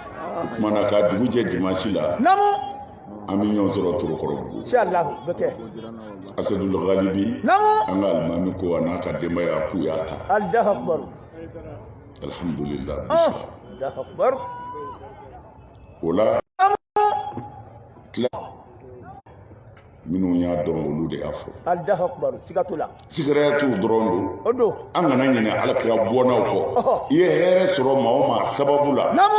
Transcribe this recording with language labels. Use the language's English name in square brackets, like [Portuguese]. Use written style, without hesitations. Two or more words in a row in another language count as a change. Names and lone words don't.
[Bambara] mana ka dugu jɛ dimanche la namu an bɛ ɲɔgɔn sɔrɔ Torokɔrɔbugu inshallah beke Asadul Ghalibi namu an ka alimami ko a n'a ka denbaya k'u y'a ta [Arabic] الله أكبر alhamdulillah Allahu akbar [Bambara] o la minnu y'a dɔn olu de y'a fɔ [Arabic] الله أكبر sigatula [Bambara] sigara t'u dɔrɔn odo an kana ɲinɛ alakira bɔnaw kɔ i ye hɛrɛ sɔrɔ maa o maa sababu la namu